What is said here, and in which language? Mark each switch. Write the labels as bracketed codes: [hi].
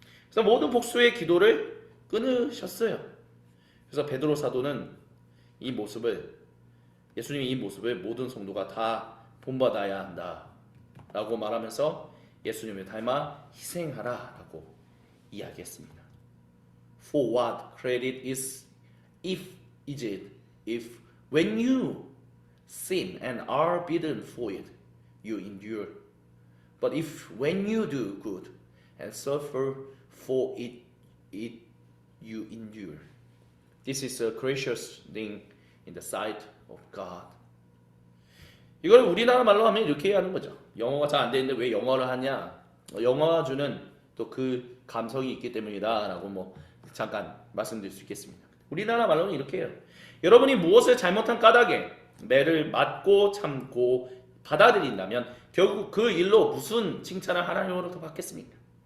[ko] 그래서 모든 복수의 기도를 끊으셨어요. 그래서 베드로 사도는 이 모습을, 예수님의 이 모습을 모든 성도가 다 본받아야 한다 라고 말하면서 예수님을 닮아 희생하라라고 이야기했습니다. [en] For what credit is it if when you sin and are beaten for it you endure, but if when you do good and suffer for it you endure, this is a gracious thing in the sight of God. [ko] 이걸 우리나라 말로 하면 이렇게 하는 거죠. 영어가 잘 안 되는데 왜 영어를 하냐? 영어가 주는 또 그 감성이 있기 때문이다 라고 뭐 잠깐 말씀드릴 수 있겠습니다. 우리나라 말로는 이렇게 해요. 여러분이 무엇을 잘못한 까닭에 매를 맞고 참고 받아들인다면 결국 그 일로 무슨 칭찬을 하나님으로부터 받겠습니까?